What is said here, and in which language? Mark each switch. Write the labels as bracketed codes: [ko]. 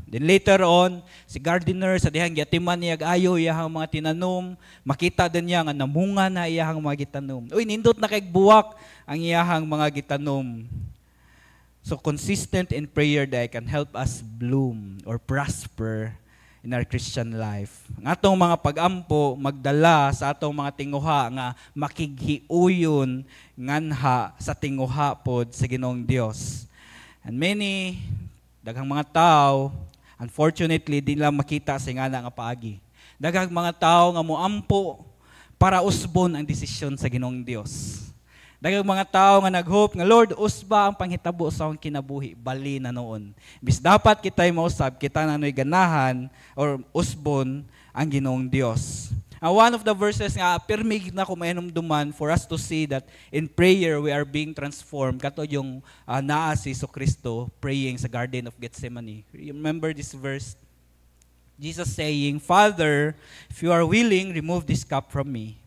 [ceb] Then later on, si gardener sa dihang giatiman niya ayo iyahang mga tinanom, makita din niya nga namunga na iyahang mga gitanom. Uy, nindot na kay buwak ang iyahang mga gitanom. [en] So consistent in prayer that can help us bloom or prosper in our Christian life. [ceb] Ang atong mga pag-ampo magdala sa atong mga tinguha nga makighiuyon nganha sa tinguha pod sa Ginoong Dios. And many daghang mga tao, unfortunately, di lang makita sa ngana nga paagi. Daghang mga tao nga moampo para usbon ang desisyon sa Ginoong Dios. Daghang mga tao nga naghope nga Lord, usba ang panghitabo sa akong kinabuhi, bali na noon. Bis dapat kita'y mausab, kita na no'y ganahan or usbon ang Ginoong Dios. [en] One of the verses nga, [ceb] pirmig na ko mainumduman [en] for us to see that in prayer we are being transformed. [ceb] Kato yung naa si Jesucristo praying sa Garden of Gethsemane. [en] Remember this verse? Jesus saying, Father, if you are willing, remove this cup from me.